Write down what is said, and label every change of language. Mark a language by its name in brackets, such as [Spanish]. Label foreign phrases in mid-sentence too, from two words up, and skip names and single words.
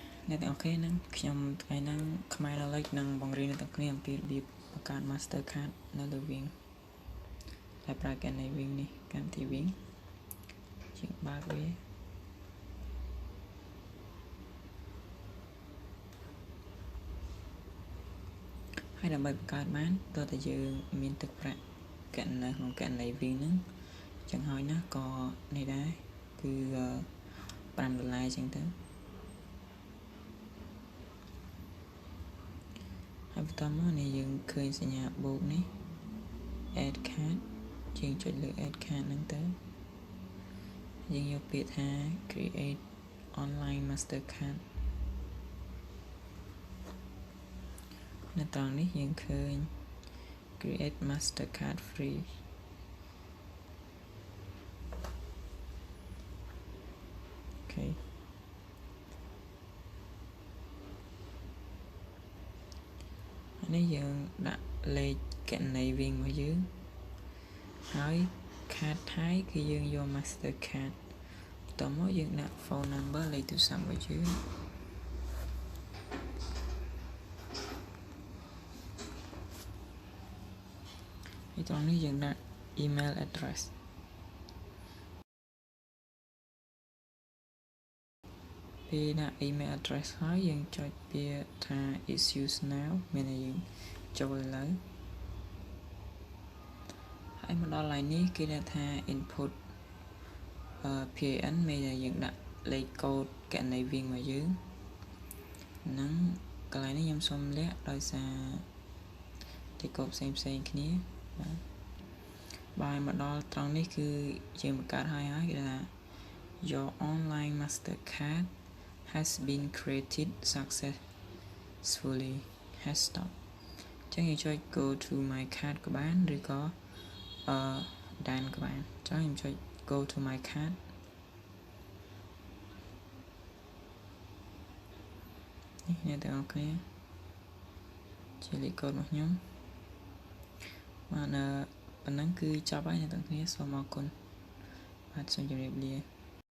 [Khmer] អ្នកទាំងអស់គ្នានឹងខ្ញុំថ្ងៃហ្នឹងខ្មែរដល់លេខនឹងបង្រៀនអ្នកទាំងគ្នាអំពីរបៀបបង្កើត master card នៅលើ Wing តែប្រើកាន់នៃ Wing នេះកម្មវិធី Wing ជាងបើកវាហើយដើម្បីបង្កើតបានតើតើយើងមានទឹកប្រាក់កាន់នៅក្នុងកាន់នៃ Wing ហ្នឹងចឹងហើយណាក៏នេះដែរគឺ$5ចឹងទៅ ហើយបន្តមកនេះយើងឃើញសញ្ញាបូកនេះ [English] add card [Khmer] យើងចុចលើ [English] add card [Khmer] ហ្នឹងទៅយើងយកពាក្យថា [English] create online master card [Khmer] នៅត្រង់នេះយើងឃើញ [English] create master card free [Khmer] អូខេនេះយើងដាក់លេខគណនី Wing របស់យើងហើយ card ថៃគឺយើងយក master card បន្តមកយើងដាក់ [English] phone number [Khmer] លេខទូរស័ព្ទរបស់យើងហើយត្រង់នេះយើងដាក់ [English] email address [Khmer] ពេលដាក់ [English] email address [Khmer] ហើយយើងចុចពាក្យថា [English] issues now [Khmer] មានន័យយើងចូលលើហើយមកដល់ line នេះគេដាក់ថា [English] input PIN [Khmer] មានន័យយើងដាក់លេខកូដគណនី Wing របស់យើងហ្នឹងកន្លែងនេះខ្ញុំសុំលាក់ដោយសារលេខកូដផ្សេងគ្នា បាទមកដល់ត្រង់នេះគឺយើងបង្កើតហើយគេថា [English] your online master card has been created successfully has stopped [Khmer] ចឹងយើងចុច [English] go to my card [Khmer] ក៏បានឬក៏Dan ក៏បានចឹងខ្ញុំចុច [English] go to my card [Khmer] នេះអ្នកទាំងអស់គ្នាជាលេខកូដរបស់ខ្ញុំបាទប៉ុណ្ណឹងគឺចប់ហើយអ្នកទាំងគ្នាសូមអរគុណបាទសូមជម្រាបលា